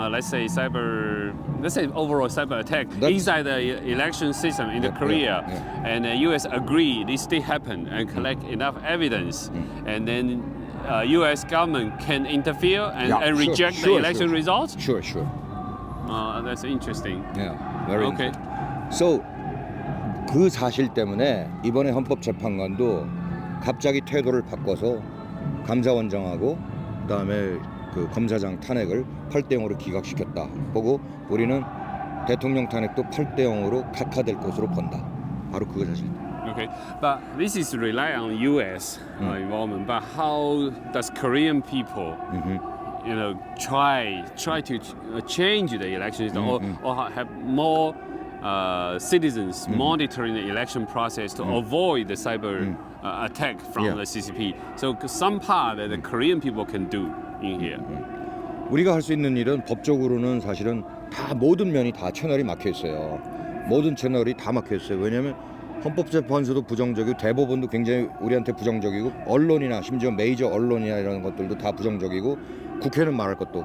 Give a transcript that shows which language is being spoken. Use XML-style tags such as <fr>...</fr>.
<en>Let's say overall cyber attack inside the election system in Korea, and the U.S. agree this did happen and collect enough evidence, and then U.S. government can interfere and reject the election results. Sure. That's interesting. Yeah, very Okay. interesting.</en> <ko>So 그 사실 때문에 이번에 헌법재판관도 갑자기 태도를 바꿔서 감사원장하고 그다음에 그 검사장 탄핵을 8대0으로 기각시켰다. 보고 우리는 대통령 탄핵도 8대0으로 각하될 것으로 본다. 바로 그거 사실.</ko> <en>Okay, but this is rely on U.S. Involvement. But how does Korean people, you know, try to change the election system or have more citizens monitoring the election process to avoid the cyber attack from Yeah. the CCP? So some part that the Korean people can do in here.</en> <ko>우리가 할 수 있는 일은 법적으로는 사실은 다 모든 면이 다 채널이 막혀 있어요. 모든 채널이 다 막혀 있어요. 왜냐하면 헌법재판소도 부정적이고 대법원도 굉장히 우리한테 부정적이고 언론이나 심지어 메이저 언론이나 이런 것들도 다 부정적이고 국회는 말할 것도.</ko>